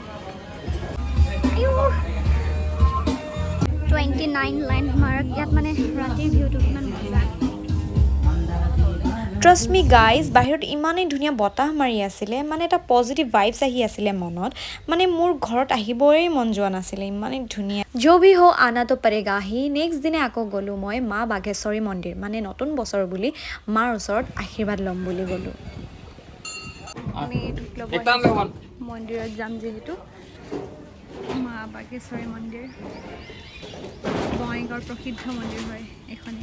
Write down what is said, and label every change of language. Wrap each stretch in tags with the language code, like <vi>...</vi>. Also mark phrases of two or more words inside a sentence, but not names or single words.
<as>29 লেণ্ডমাৰ্ক ইয়াত মানে ৰাতিৰ ভিউটো কিমান মজা</as> <en>trust me guys</en> <as>বাহিৰত ইমানেই ধুনীয়া বতাহ মাৰি আছিলে মানে এটা</as> <en>positive vibes</en> <as>আহি আছিলে মনত মানে মোৰ ঘৰত আহিবই মন যোৱা নাছিলে ইমানেই ধুনীয়া</as> <hi>जो भी हो आना तो पड़ेगा ही</hi> <as>নেক্সট দিনে আকৌ গ'লোঁ মই মা বাঘেশ্বৰী মন্দিৰ মানে নতুন বছৰ বুলি মাৰ ওচৰত আশীৰ্বাদ ল'ম বুলি গ'লোঁ আমি মন্দিৰত যাম যিহেতু মা বাঘেশ্বৰী মন্দিৰ বঙাইগাঁৱৰ প্ৰসিদ্ধ মন্দিৰ হয় এখনেই</as>